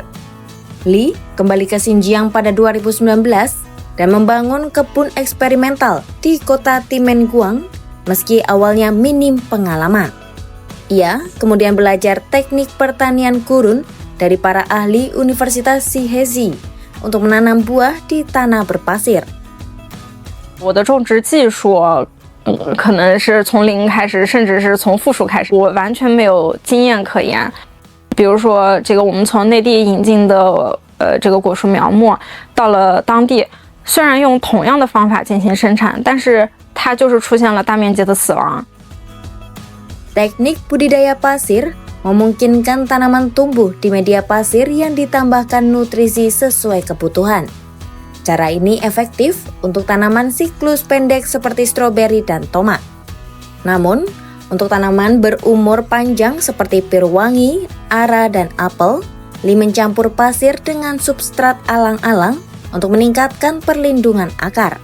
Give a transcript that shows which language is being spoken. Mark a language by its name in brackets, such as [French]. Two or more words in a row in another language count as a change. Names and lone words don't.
[Indonesian] Li kembali ke Xinjiang pada 2019 dan membangun kebun eksperimental di kota Timenguang meski awalnya minim pengalaman. Ia kemudian belajar teknik pertanian gurun dari para ahli Universitas Zhezhi untuk menanam buah di tanah berpasir. [Chinese] 我的种植技术可能是从零开始，甚至是从负数开始，我完全没有经验可言。比如说，我们从内地引进的这个果树苗木，到了当地，虽然用同样的方法进行生产，但是它就是出现了大面积的死亡。 [Indonesian] Teknik budidaya pasir memungkinkan tanaman tumbuh di media pasir yang ditambahkan nutrisi sesuai kebutuhan. Cara ini efektif untuk tanaman siklus pendek seperti stroberi dan tomat. Namun, untuk tanaman berumur panjang seperti pir wangi, ara, dan apel, Li mencampur pasir dengan substrat alang-alang untuk meningkatkan perlindungan akar.